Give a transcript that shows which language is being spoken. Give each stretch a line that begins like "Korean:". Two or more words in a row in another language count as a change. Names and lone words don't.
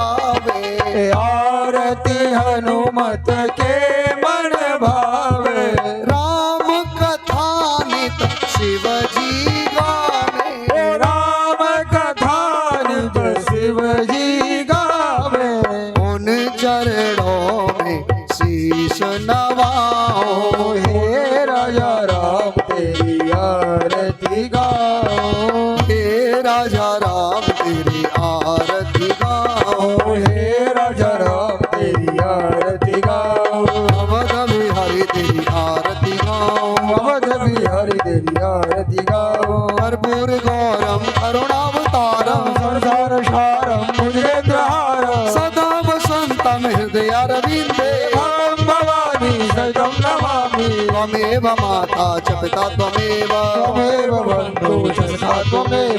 Hindi: गावे। आरती हनुमत के मन भावे। राम कथा नित शिव जी गावे। राम कथा नित शिव जी गावे। उन चरणों में शीश नवाओ। हे राजा राम तेरी आरती गाओ। हे राजा राम तेरी आरती गाओ। हे राजा राम तेरी आरती गाओ। अवध बिहारी तेरी आरती गाओ। अवध बिहारी तेरी आरती गाओ।
Sanskrit: कर्पूर गौरम करुणावतारम संसार सारम मुझेन्द्रहारम। सदा वसंतम हृदय अरविंदे। हम भवानी सहितं नमामि। त्वमेव माता च पिता त्वमेव। त्वमेव बन्धु च सखा त्वमेव।